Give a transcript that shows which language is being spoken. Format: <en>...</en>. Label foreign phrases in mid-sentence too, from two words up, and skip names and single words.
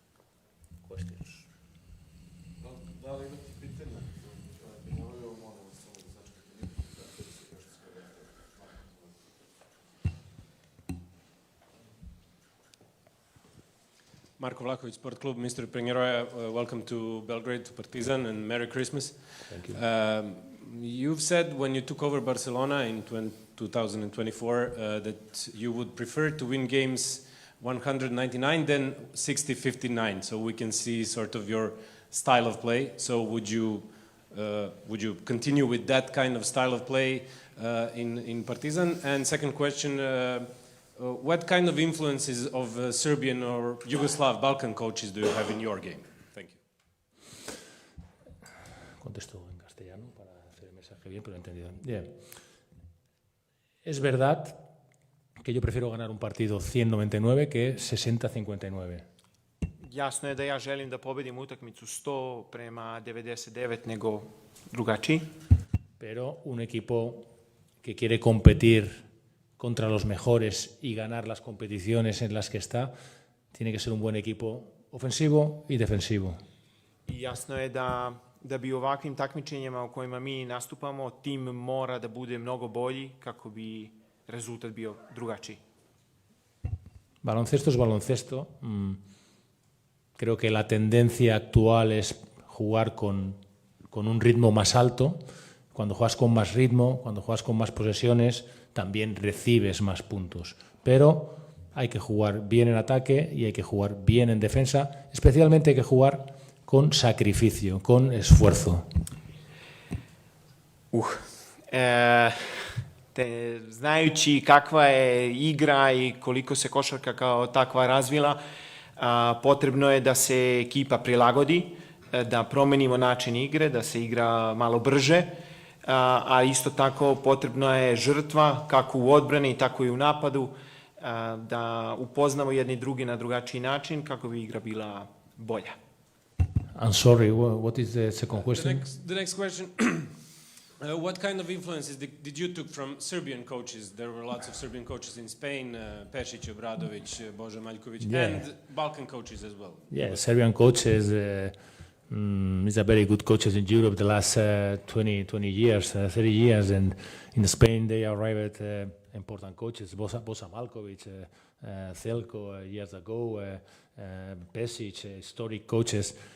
<sr>Da li imate pitanja? Marko Vlaković, Sport Klub,</sr> <en>Mr. Penjaroje, welcome to Belgrade, to Partizan, and Merry Christmas. Thank you. You've said when you took over Barcelona in 2024 that you would prefer to win games 199 than 60-59, so we can see sort of your style of play. So would you continue with that kind of style of play in Partizan? And second question, what kind of influences of Serbian or Yugoslav Balkan coaches do you have in your game? Thank you.</en> <es>Contesto en castellano para hacer el mensaje bien, pero he entendido. Bien. Es verdad que yo prefiero ganar un partido 199 que 60-59.</es> <sr>Jasno je da ja želim da pobedim utakmicu 100 prema 99 nego drugačiji.</sr> <es>Pero un equipo que quiere competir contra los mejores y ganar las competiciones en las que está, tiene que ser un buen equipo ofensivo y defensivo.</es> <sr>I jasno je da bi u ovakvim takmičenjima u kojima mi nastupamo, tim mora da bude mnogo bolji kako bi rezultat bio drugačiji.</sr> <es>Baloncesto es baloncesto. Creo que la tendencia actual es jugar con un ritmo más alto. Cuando juegas con más ritmo, cuando juegas con más posesiones, también recibes más puntos. Pero hay que jugar bien en ataque y hay que jugar bien en defensa. Especialmente hay que jugar con sacrificio, con esfuerzo.</es> <sr>Znajući kakva je igra i koliko se košarka kao takva razvila, potrebno je da se ekipa prilagodi, da promenimo način igre, da se igra malo brže, a isto tako potrebna je žrtva kako u odbrani, tako i u napadu, da upoznamo jedni drugi na drugačiji način kako bi igra bila bolja.</sr> <en>I'm sorry, what is the second question? The next question. What kind of influences did you took from Serbian coaches? There were lots of Serbian coaches in Spain, Pešić, Obradović, Bože Maljković, and Balkan coaches as well. Yeah, Serbian coaches is a very good coaches in Europe the last 20 years, 30 years, and in Spain they arrived important coaches, Bosa Maljković, Celko years ago, Pešić, historic coaches.</en>